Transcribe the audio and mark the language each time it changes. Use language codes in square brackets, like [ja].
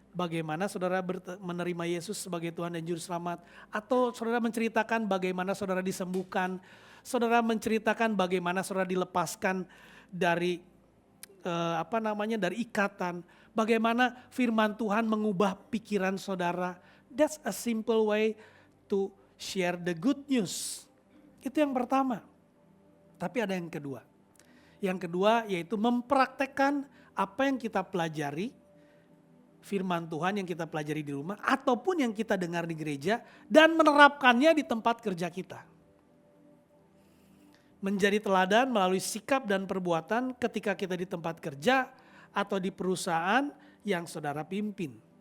[id] Bagaimana saudara menerima Yesus sebagai Tuhan dan Juru Selamat? Atau saudara menceritakan bagaimana saudara disembuhkan? Saudara menceritakan bagaimana saudara dilepaskan dari dari ikatan? Bagaimana firman Tuhan mengubah pikiran saudara? [en] That's a simple way to share the good news. [id] Itu yang pertama. Tapi ada yang kedua. Yang kedua yaitu mempraktekkan apa yang kita pelajari, firman Tuhan yang kita pelajari di rumah ataupun yang kita dengar di gereja dan menerapkannya di tempat kerja kita. Menjadi teladan melalui sikap dan perbuatan ketika kita di tempat kerja atau di perusahaan yang saudara pimpin.